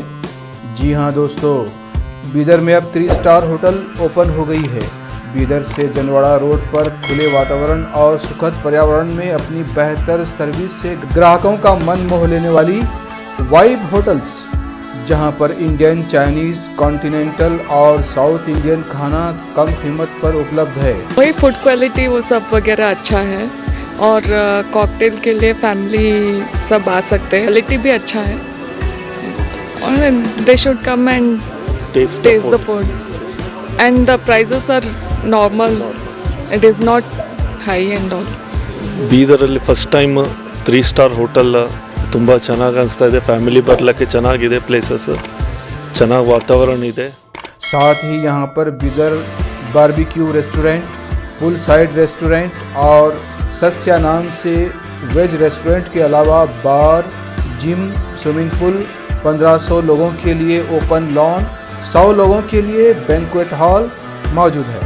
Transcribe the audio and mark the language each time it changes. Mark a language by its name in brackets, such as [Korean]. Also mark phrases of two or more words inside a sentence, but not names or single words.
[Hindi] जी हाँ दोस्तों, बीदर में अब 3 स्टार होटल ओपन हो गई है, बीदर से जनवाड़ा रोड पर खुले वातावरण और सुखद पर्यावरण में अपनी बेहतर सर्विस से ग्राहकों का मन मोह लेने वाली वाइब होटल्स, जहां पर इंडियन, चाइनीज, कॉन्टिनेंटल और साउथ इंडियन खाना कम कीमत पर उपलब्ध है। वही फूड क्वालिटी वो सब वगैरह अच्छा है और कॉकटेल के लिए फैमिली सब आ सकते हैं। क्वालिटी भी अच्छा है और [English] They should come and taste the food and the prices are normal, it is not high and all. [Kannada] ಬೀದರಲ್ಲಿ ಫಸ್ಟ್ ಟೈಮ್ 3 ಸ್ಟಾರ್ ಹೋಟೆಲ್ ತುಂಬ ಚೆನ್ನಾಗಿ ಅನಿಸ್ತಾ ಇದೆ. ಫ್ಯಾಮಿಲಿ ಬರಲಿಕ್ಕೆ ಚೆನ್ನಾಗಿದೆ, ಪ್ಲೇಸಸ್ ಚೆನ್ನಾಗಿ ವಾತಾವರಣ ಇದೆ. [Hindi] साथ ही यहाँ पर बीदर बारबेक्यू रेस्टोरेंट, पुल साइड रेस्टोरेंट और सस्या नाम से वेज रेस्टोरेंट के अलावा बार, जिम, स्विमिंग पूल, 1500 लोगों के लिए ओपन लॉन, 100 लोगों के लिए बैंक्वेट हॉल मौजूद है।